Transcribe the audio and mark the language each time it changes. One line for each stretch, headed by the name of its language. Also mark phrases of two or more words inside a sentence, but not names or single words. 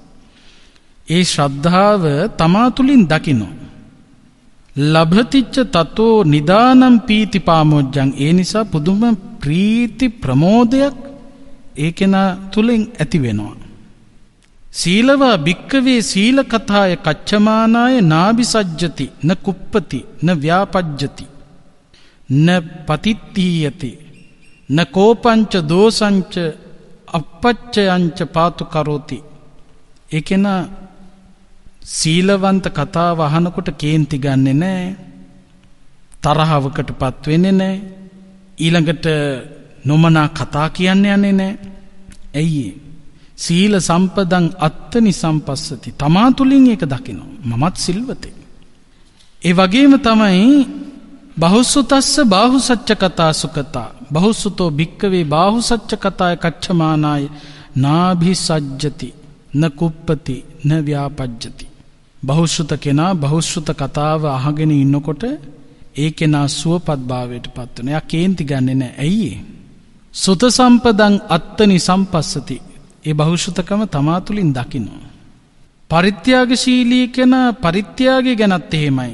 Sinhala: ඒ ශ්‍රද්ධාව තමා තුලින් දකිනවා.
Pali: ලබතිච්ච තතෝ නිදානම් පීති පාමොජ්ජං.
Sinhala: ඒ නිසා පුදුම ප්‍රීති ප්‍රමෝදයක් ඒ කෙනා තුලින් ඇති වෙනවා.
Pali: සීලවා භික්කවේ සීල කතාය කච්චමානාය නාභිසජ්ජති න කුප්පති න ව්‍යාපජ්ජති න පතිත්තීයති න කෝපංච දෝසංච අපච්චයංච පාතු කරෝති.
Sinhala: ඒ කෙනා සීලවන්ත කතාව අහනකොට කේන්ති ගන්නෙ නෑ, තරහවකටපත් වෙන්නේ නෑ, ඊළඟට නොමනා කතා කියන්නේ යන්නේ නෑ.
Pali: ඇයි? සීල සම්පදං අත්තනි සම්පස්සති.
Sinhala: තමා තුලින් ඒක දකිනවා. මමත් සිල්වතේ. ඒ වගේම තමයි
Pali: බහුසුතස්ස බාහුසච්ච කතා සුකතා. බහුසුතෝ භික්කවේ බාහුසච්ච කතාය කච්චමානාය නාභිසජ්ජති න කුප්පති න ව්‍යාපජ්ජති.
Sinhala: බහුශ්‍රත කෙනා බහුශ්‍රත කතාව අහගෙන ඉන්නකොට ඒ කෙනා සුවපත් භාවයට පත් වෙනවා. එයා කේන්ති ගන්නෙ නෑ. ඇයි?
Pali: සුත සම්පදං අත්තනි සම්පස්සති.
Sinhala: ඒ බහුශ්‍රතකම තමා තුලින් දකිනවා. පරිත්‍යාගශීලී කෙනා පරිත්‍යාගය ගැනත් එහෙමයි.